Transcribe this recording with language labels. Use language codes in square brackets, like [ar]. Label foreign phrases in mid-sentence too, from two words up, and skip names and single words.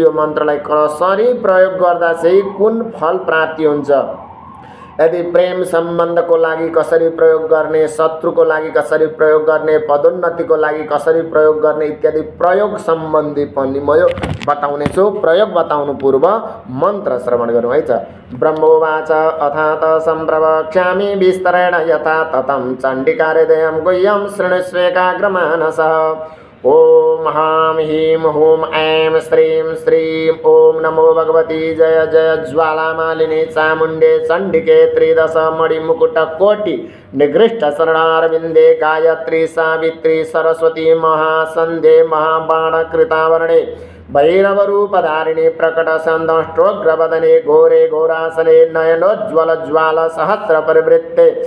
[ne] यो मन्त्रलाई कसरी प्रयोग गर्दा चाहिँ कुन फल प्राप्ति हुन्छ, यदि प्रेम सम्बन्धको लागि कसरी प्रयोग गर्ने, शत्रुको लागि कसरी प्रयोग गर्ने, पदोन्नतिको लागि कसरी प्रयोग गर्ने इत्यादि प्रयोग सम्बन्धी पनि म यो बताउने छु। प्रयोग बताउनु पूर्व मन्त्र श्रवण गरौँ है त। [sa] ब्रह्मोवाच अथात सम्प्रवक्ष्यामि विस्तरेण यथा ततं चण्डिकाहृदयं गुह्यं शृणुष्वेकाग्रमानसः। ओम हां ह्रीं हूं ऐं श्रीं श्रीं ओम नमो भगवती जय जय ज्वालामालिनी चामुण्डे चण्डिके त्रिदश मणिमुकुटकोटि निगृष्ट शरणारविन्दे गायत्री सावित्री सरस्वती महासन्ध्ये महाबाणकृतावरणे भैरवरूपधारिणे प्रकटसन्दष्ट्रोग्रवदने घोरे घोरासने नयनोज्ज्वल ज्वाल सहस्र परिवृत्ते